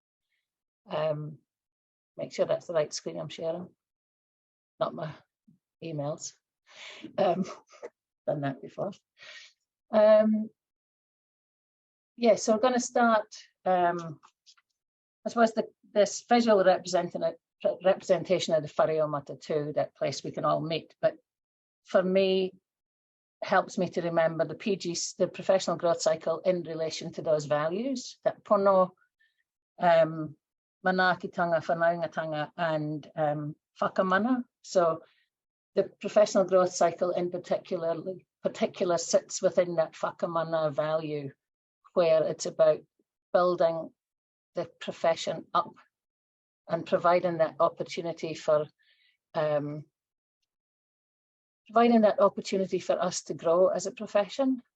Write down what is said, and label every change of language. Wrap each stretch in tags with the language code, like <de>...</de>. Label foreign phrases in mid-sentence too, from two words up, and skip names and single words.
<en>Make sure that's the right screen I'm sharing, not my emails. Done that before. Yeah, so we're going to start, I suppose this visual representation of the</en> <mi>whare o matatu,</mi> <en>that place we can all meet, but for me, helps me to remember the PGs, the professional growth cycle in relation to those values, that</en> <mi>pono, manaakitanga, whanaungatanga,</mi> <en>and whakamana. So the professional growth cycle in particular sits within that whakamana value, where it's about building the profession up and providing that opportunity for us to grow as a profession.</en>